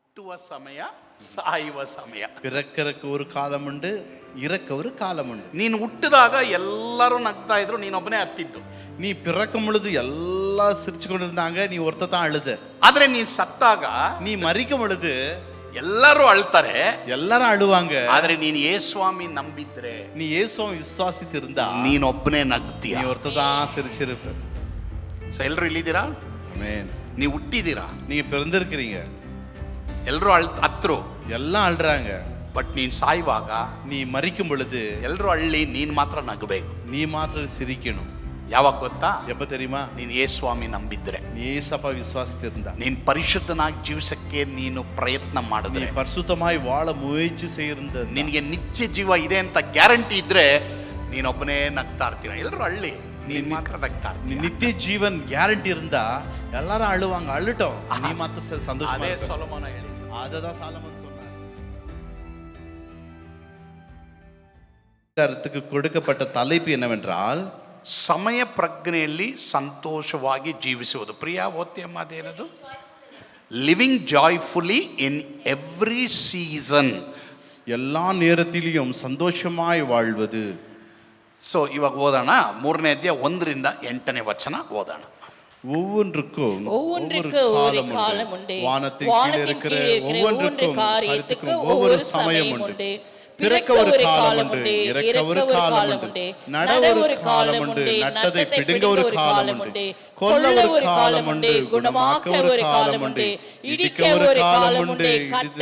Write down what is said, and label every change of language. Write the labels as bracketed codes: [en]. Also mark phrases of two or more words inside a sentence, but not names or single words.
[kn] ಹುಟ್ಟುವ ಸಮಯ, ಸಾಯುವ ಸಮಯ. [ta] பிறக்கறக்கு ஒரு காலம் உண்டு, இறக்க ஒரு காலம் உண்டு. [kn] ನೀನು ಹುಟ್ಟಿದಾಗ ಎಲ್ಲರೂ ನಗ್ತಾ ಇದ್ರು, ನೀನೊಬ್ಬನೇ ಹತ್ತಿದ್ದು. [ta] நீ பிறக்கும் பொழுது எல்லாம் சிரிச்சு கொண்டு இருந்தாங்க, நீ ஒருத்த தான் அழுத. [kn] ಆದ್ರೆ ನೀನ್ ಸತ್ತಾಗ [ta] நீ மரிக்கும் பொழுது [kn] ಎಲ್ಲರೂ ಅಳ್ತಾರೆ, [ta] எல்லாரும் அழுவாங்க. [kn] ಆದ್ರೆ ನೀನ್ ಯೇಸುಸ್ವಾಮಿ ನಂಬಿದ್ರೆ, [ta] நீ இயேசுவை விசுவாசித்திருந்தா [kn] ನೀನೊಬ್ಬನೇ ನಗ್ತೀಯ. [ta] நீ ஒருத்த தான் சிரிச்சிருப்ப. [kn] ಸೊ ಎಲ್ರು ಇಲ್ಲಿದ್ದೀರಾ? [ta] ஆமென். [kn] ನೀವು ಹುಟ್ಟಿದ್ದೀರಾ, [ta] நீங்க பிறந்திருக்கிறீங்க, [kn] ಎಲ್ರು ಹತ್ರು. [ta] எல்லாம் அழுறாங்க. [kn] ಬಟ್ ನೀನ್ ಸಾಯುವಾಗ [ta] நீ மரிக்கும் பொழுது [kn] ಎಲ್ರು ಹಳ್ಳಿ, ನೀನ್ ಮಾತ್ರ ನಗಬೇಕು. [ta] நீ மாத்திரம் சிரிக்கணும். [kn] ಯಾವಾಗ ಗೊತ್ತಾ? [ta] எப்ப தெரியுமா? [kn] ನೀನ್ ಯೇಸುಸ್ವಾಮಿ ನಂಬಿದ್ರೆ, [ta] நீ ஏசப்பா விசுவாசித்திருந்தா, [kn] ನೀನ್ ಪರಿಶುದ್ಧನಾಗಿ ಜೀವಿಸಕ್ಕೆ ನೀನು ಪ್ರಯತ್ನ [ta] நீ [kn] ಮಾಡಿದ್ರೆ, [ta] பரிசுத்தமாய் வாழ முயற்சி செய்திருந்த, [kn] ನಿನಗೆ ನಿತ್ಯ ಜೀವ ಇದೆ ಅಂತ ಗ್ಯಾರಂಟಿ ಇದ್ರೆ ನೀನೊಬ್ಬನೇ ನಗ್ತಾ ಇರ್ತೀರ. ಎಲ್ರು ಹಳ್ಳಿ, ನೀನ್ ಮಾತ್ರ ನಗ್ತಾ [ta] நீ [kn] ಇರ್ತೀಯ. [ta] நித்திய ஜீவன் கேரண்டி இருந்தா எல்லாரும் அழுவாங்க, அழுட்டோம், நீ மாத்த சந்தோஷமா [kn] ಅದೇ [ta] இருக்க. [kn] ಸೊಲೊಮೋನ ಹೇಳಿದ್ದು. [ta] அததான் சாலமன் சொன்னார். கருத்துக்கு கொடுக்கப்பட்ட தலைப்பு என்னவென்றால், [kn] ಸಮಯ ಪ್ರಜ್ಞೆಯಲ್ಲಿ ಸಂತೋಷವಾಗಿ ಜೀವಿಸುವುದು. ಪ್ರಿಯ ಓದ್ತಿಯಮ್ಮ, ಅದೇನದು? [en] Living joyfully in every season. [ta] எல்லா நேரத்திலும் சந்தோஷமாய் வாழ்வது. [kn] ಸೊ ಇವಾಗ ಓದೋಣ. 3ನೇ ಅಧ್ಯಾಯ 1ರಿಂದ 8ನೇ ವಚನ ಓದೋಣ. [ta] ஒவ்வொன்றுக்கும் ஒரு காலம் உண்டு. வானத்தின் கீழே இருக்கிற ஒவ்வொன்றுக்கும் காரியத்துக்கு ஒவ்வொரு சமயம் உண்டு. பிறக்க ஒரு காலம் உண்டு, இறக்க ஒரு காலம் உண்டு, நட ஒரு காலம் உண்டு, நட்டதை பிடுங்க ஒரு காலம் உண்டு, கொல்ல ஒரு காலம் உண்டு, குணமாக்க ஒரு காலம் உண்டு, இடிக்க ஒரு காலம் உண்டு, கட்ட